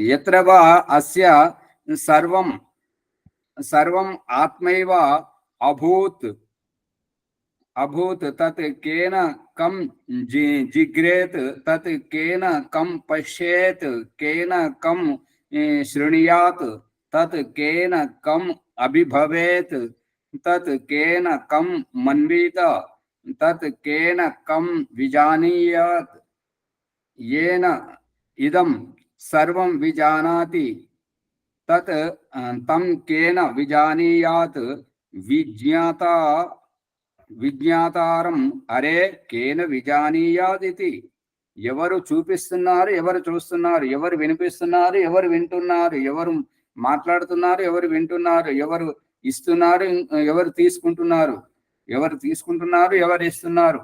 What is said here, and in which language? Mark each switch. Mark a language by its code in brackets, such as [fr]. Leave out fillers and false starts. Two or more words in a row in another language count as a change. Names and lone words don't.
[sa] ఎత్రవా అస్య సర్వం ఆత్మైవ అభూత్ తత్ కేన కం జిగ్రేత్, తత్ కేన కం పశ్యేత్, కేన కం శృణుయాత్, తత్ కేన కం అభిభవేత్, తత్ కేన కం మన్వీత, తత్ కేన కం విజానీయాత్, येन इदं सर्वं विजानाति तत् तं केन विजानीयात् విజ్ఞాతారం అరే కేన విజానీయాదితి. [te] ఎవరు చూపిస్తున్నారు, ఎవరు చూస్తున్నారు, ఎవరు వినిపిస్తున్నారు, ఎవరు వింటున్నారు, ఎవరు మాట్లాడుతున్నారు, ఎవరు వింటున్నారు, ఎవరు ఇస్తున్నారు, ఎవరు తీసుకుంటున్నారు, ఎవరు ఇస్తున్నారు.